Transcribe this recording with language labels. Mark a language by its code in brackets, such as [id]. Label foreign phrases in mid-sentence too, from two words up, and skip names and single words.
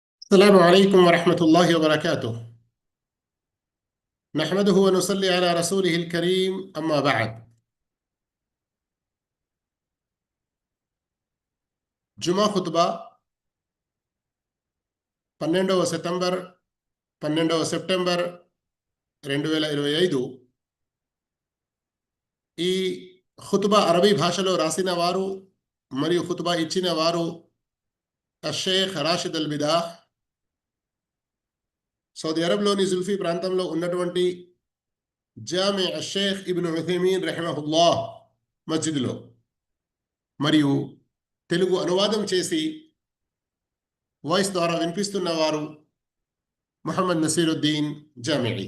[ar] السلام عليكم ورحمة الله وبركاته. نحمده ونصلي على رسوله الكريم أما بعد. [te] జుమా ఖుత్బా 12వ సెప్టెంబర్ 2025. ఈ ఖుత్బా అరబీ భాషలో రాసిన వారు మరియు ఖుత్బా ఇచ్చిన వారు షేఖ్ రాషిద్ అల్ బిదాహ్, సౌదీ అరబ్లోని జుల్ఫీ ప్రాంతంలో ఉన్నటువంటి జామి షేఖ్ ఇబ్న్ ఉథైమీన్ రహిమహుల్లాహ్ మస్జిద్లో, మరియు తెలుగు అనువాదం చేసి వాయిస్ ద్వారా వినిపిస్తున్న వారు ముహమ్మద్ నసీరుద్దీన్ జామిఈ.